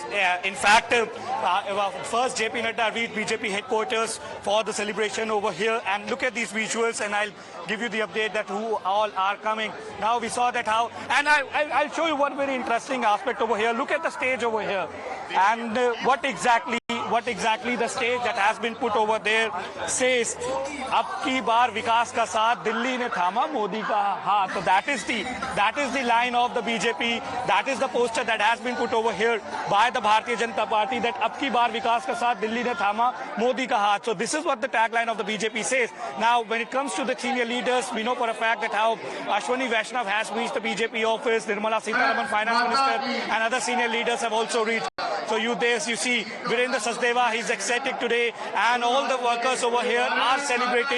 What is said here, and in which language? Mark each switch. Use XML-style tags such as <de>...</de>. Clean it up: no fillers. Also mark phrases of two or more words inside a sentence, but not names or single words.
<en>In fact, first JP Nadda reached BJP headquarters for the celebration over here. And look at these visuals, and I'll give you the update that who all are coming. Now we saw that how, and I'll show you one very interesting aspect over here. Look at the stage over here, and what exactly the stage that has been put over there says,</en> <hi>"अब की बार विकास का साथ, दिल्ली ने थामा मोदी का हाथ."</hi> <en>So that is the line of the BJP. That is the poster that has been put over here by the Bharatiya Janata Party, that</en> <hi>"अब की बार विकास का साथ, दिल्ली ने थामा मोदी का हाथ."</hi> <en>So this is what the tagline of the BJP says. Now, when it comes to the senior leaders, we know for a fact that how Ashwini Vaishnav has reached the BJP office, Nirmala Sitharaman, Finance Minister, and other senior leaders have also reached. So you see Virendra Sachdeva, he's ecstatic today, and all the workers over here are celebrating.</en>